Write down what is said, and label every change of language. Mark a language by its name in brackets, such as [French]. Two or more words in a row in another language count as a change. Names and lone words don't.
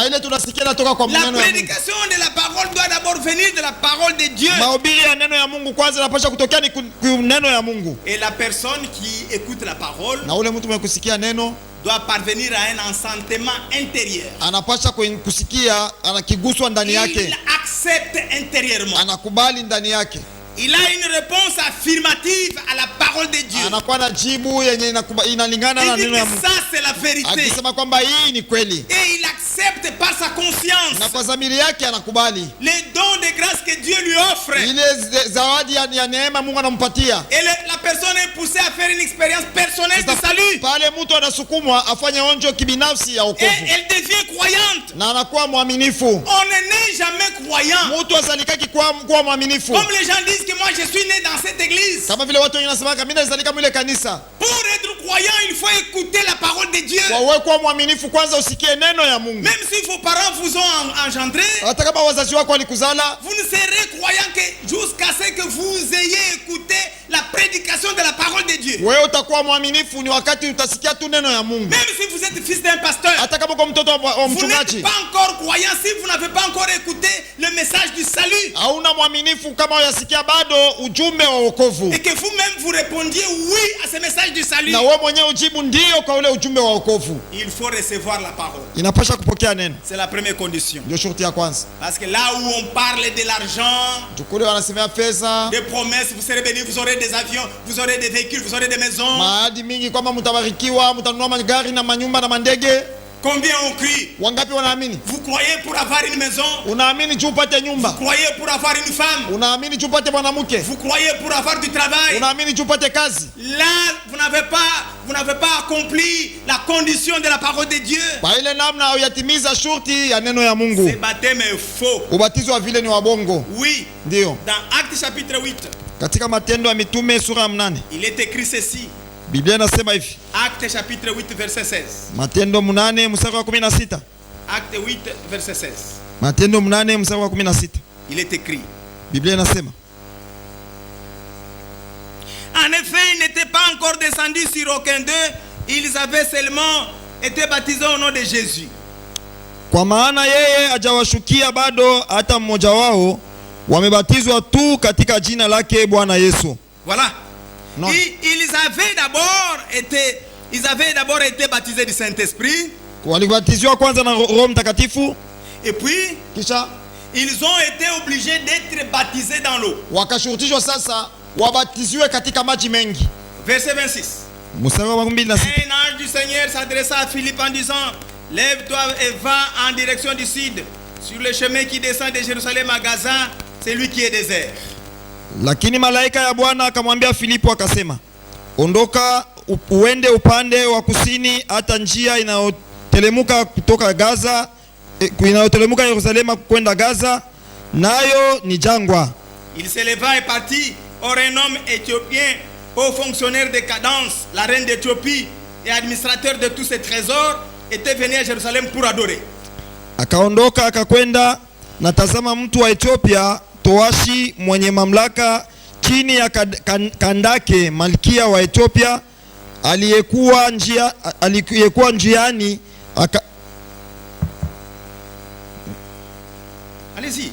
[Swahili] Na ile tunasikia inatoka kwa [French] La [Swahili] maneno ya Mungu. [French] prédication de la parole doit d'abord venir de la parole de Dieu. [Swahili] Mahubiri ya neno ya Mungu kwanza inapaswa kutokea ni neno ya Mungu. [French] Et la personne qui écoute la parole [Swahili] Na ule mtu mwenye kusikia neno [French] doit parvenir à un assentiment intérieur. [Swahili] anapaswa kusikia, anakiguswa ndani [French] Il [Swahili] yake, [French] accepte intérieurement. [Swahili] anakubali ndani yake, [French] Il a une réponse affirmative à la parole de Dieu. [Swahili] anakuwa na jibu yenye inalingana na [French] Il dit [Swahili] neno ya [French] que [Swahili] Mungu, [French] ça c'est la vérité. [Swahili] akisema kwamba hii ni kweli, [French] Et il accepte par sa conscience [Swahili] na kwa dhamiri yake anakubali [French] les dons de grâce que Dieu lui offre. [Swahili] ile zawadi ya neema Mungu anampatia. [French] Et la personne est poussée à faire une expérience personnelle de salut. [Swahili] Pale mtu anasukumwa afanye onjo kibinafsi ya [French] Et [Swahili] wokovu [French] elle devient croyante. [Swahili] na anakuwa mwaminifu. [French] On ne naît jamais croyant. [Swahili] Mtu asalikaki kuwa mwaminifu, [French] Comme les gens disent que moi je suis né dans cette église. [Swahili] kama vile watu wengine wanasema mimi nazalika mwile kanisa. [French] Pour être croyant, il faut écouter la parole de Dieu. [Swahili] Wawe kuwa mwaminifu kwanza, usikie neno ya Mungu. [French] Même si vos parents vous ont engendré, [Swahili] Hata kama wazazi wako walikuzala, [French] vous ne serez croyant que jusqu'à ce que vous ayez écouté la prédication de la parole de Dieu. [Swahili] wewe utakuwa mwaminifu ni wakati utasikia tu neno ya Mungu. [French] Même si vous êtes fils d'un pasteur, [Swahili] Hata kama uko mtoto wa [French] vous n'êtes [Swahili] mchungaji, [French] pas encore croyant si vous n'avez pas encore écouté le message du salut. [Swahili] hauna mwaminifu kama uyasikia bado ujumbe wa wokovu, [French] Et que vous-même vous répondiez oui à ce message du salut. [Swahili] na wewe mwenyewe ujibu ndio kwa ule ujumbe wa wokovu. [French] Il faut recevoir la parole. [Swahili] Inapasha kupokea neno, [French] C'est la première condition. [Swahili] ndio shurti ya kwanza. [French] Parce que là où on parle de l'argent, [Swahili] Tukule wanasemea pesa, [French] des promesses, vous serez bénis, vous aurez des avions, vous aurez des véhicules, vous aurez des maisons. [Swahili] maadi mingi kwamba mtabarikiwa, mtanunua magari na manyumba na mandege. [French] Combien on crie? [Swahili] Wangapi wanaamini? [French] Vous croyez pour avoir une maison? [Swahili] Unaamini juu upate nyumba, [French] Vous croyez pour avoir une femme? [Swahili] unaamini juu upate mwanamke, [French] Vous croyez pour avoir du travail? [Swahili] unaamini juu upate kazi. [French] Là, vous n'avez pas accompli la condition de la parole de Dieu. [Swahili] Kwa ile namna uyatimiza shurti ya neno ya [French] Ce [Swahili] Mungu, [French] baptême est faux. [Swahili] ubatizo wa vile ni wa bongo. [French] Oui, [Swahili] Ndio [French] dans Actes chapitre 8, [Swahili] katika Matendo ya Mitume sura ya 8 [French] il est écrit ceci. [Swahili] Biblia inasema hivi, [French] Actes chapitre 8, verset 16. [Swahili] Matendo 8 mstari wa 16. [French] Acte 8, verset 16. [Swahili] Matendo 8 mstari wa 16. [French] Il est écrit. [Swahili] Biblia inasema, [French] En effet, ils n'étaient pas encore descendus sur aucun d'eux. Ils avaient seulement été baptisés au nom de Jésus. [Swahili] kwa maana yeye hajawashukia bado hata mmoja wao, wamebatizwa tu katika jina lake Bwana Yesu. [French] Voilà. Non. Ils avaient d'abord été baptisés du Saint-Esprit. [Swahili] Walibatizwa kwanza na Roho Mtakatifu, [French] Et puis, [Swahili] kisha [French] ils ont été obligés d'être baptisés dans l'eau. [Swahili] wakashurutishwa sasa wabatiziwe katika maji mengi. [French] Verset 26. [Swahili] Mstari wa 26. [French] Un ange du Seigneur s'adressa à Philippe en disant, lève-toi et va en direction du sud, sur le chemin qui descend de Jérusalem à Gaza, c'est lui qui est désert. [Swahili] Lakini malaika ya Bwana akamwambia Filipo akasema, ondoka uende upande wa kusini hata njia inayotelemuka kutoka Gaza, inayotelemuka Yerusalema kwenda Gaza, nayo ni jangwa. [French] Il se leva et partit. Or un homme éthiopien, haut fonctionnaire de Cadence, la reine d'Éthiopie et administrateur de tous ses trésors, était venu à Jérusalem pour adorer. [Swahili] Akaondoka akakwenda, na tazama mtu wa Ethiopia towashi mwenye mamlaka chini ya Kandake malkia wa Ethiopia aliyekuwa njiani [French] Allez-y.